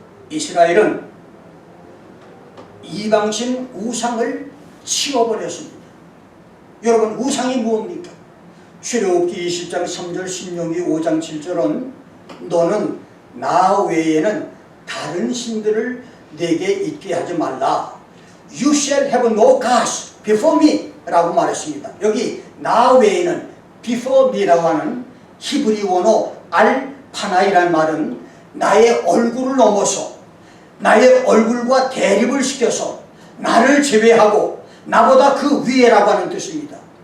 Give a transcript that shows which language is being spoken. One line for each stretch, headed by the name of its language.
Korean: 이스라엘은 이방신 우상을 치워버렸습니다. 여러분, 우상이 무엇입니까? 출애굽기 20장 3절, 신명기 5장 7절은 너는 나 외에는 다른 신들을 내게 있게 하지 말라.
English: You shall have no gods before me
Korean: 라고 말했습니다. 여기 나 외에는
English: before me
Korean: 라고 하는 히브리 원어 알파나이라는 말은 나의 얼굴을 넘어서 나의 얼굴과 대립을 시켜서 나를 제외하고 나보다 그 위에라고 하는 뜻입니다.